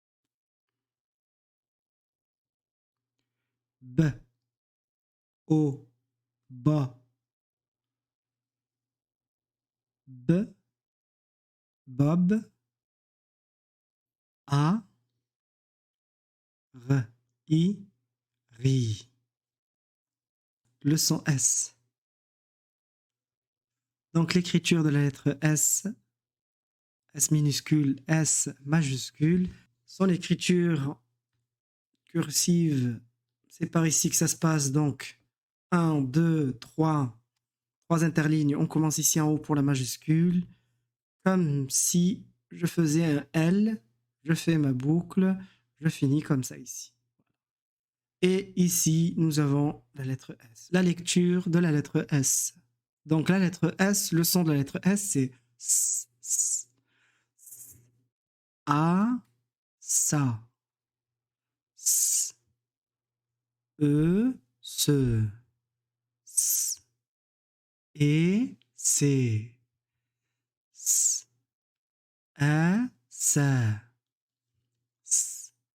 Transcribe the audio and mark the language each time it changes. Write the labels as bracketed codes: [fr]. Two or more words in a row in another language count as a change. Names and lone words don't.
[fr] ب او با ب باب ا غ I ri le son S. Donc l'écriture de la lettre S, S minuscule, S majuscule, son écriture cursive, c'est par ici que ça se passe. Donc 1, 2, 3 interlignes. On commence ici en haut pour la majuscule, comme si je faisais un L, je fais ma boucle, je finis comme ça ici. Et ici, nous avons la lettre S. La lecture de la lettre S. Donc la lettre S, le son de la lettre S, c'est S, S, S, A, sa, S, E, se, S, E, c'est, S, A, ça, S,